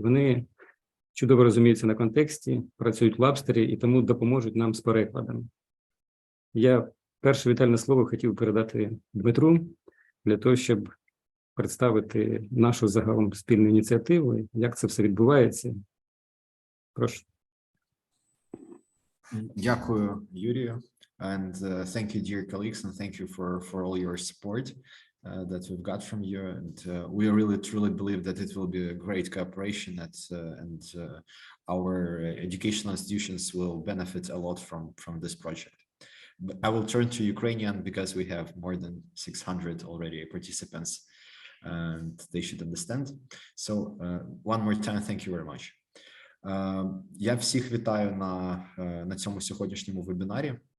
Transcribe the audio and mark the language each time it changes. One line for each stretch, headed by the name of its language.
Ukrainian: Вони чудово розуміються на контексті, працюють в Labster і тому допоможуть нам з перекладом. Я перше вітальне слово хотів передати Дмитру для того, щоб представити нашу загалом спільну ініціативу, як це все відбувається. Прошу. Дякую, Юрію.
English: And thank you, dear colleagues, and thank you for all your support that we've got from you. And we really truly believe that it will be a great cooperation and our educational institutions will benefit a lot from this project. But I will turn to Ukrainian because we have more than 600 already participants and they should understand. So one more time, thank you very much.
Ukrainian: Я всіх вітаю на цьому сьогоднішньому вебінарі.